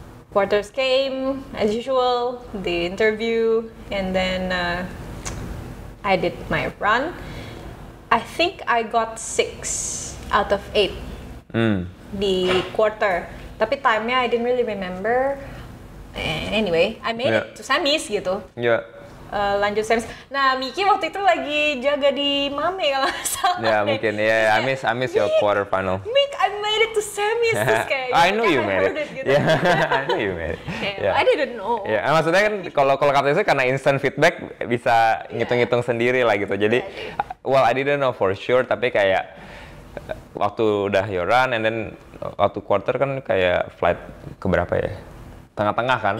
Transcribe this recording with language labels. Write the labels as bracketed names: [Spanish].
[English] Quarters came as usual, the interview, and then I did my run. I think I got 6 out of 8 [Indonesian] di quarter. Tapi time-nya [English] I didn't really remember. Anyway, I made it to semis gitu. [Indonesian] Iya. Lanjut semis. Nah, Miki waktu itu lagi jaga di Mame kalau nggak salah. Ya mungkin ya. [English] I miss your quarter final. Mik, I made it to semis [Indonesian] terus kayak. [English] I know you made it. [Indonesian] Gitu. [English] Yeah, I know you made it. I didn't know. [Indonesian] Ya, maksudnya kan kalau kata itu karena instant feedback bisa ngitung-ngitung sendiri lah gitu. Jadi, [English] well I didn't know for sure, [Indonesian] tapi kayak waktu udah [English] your run, and then [Indonesian] waktu quarter kan kayak flight keberapa ya? Tengah-tengah kan?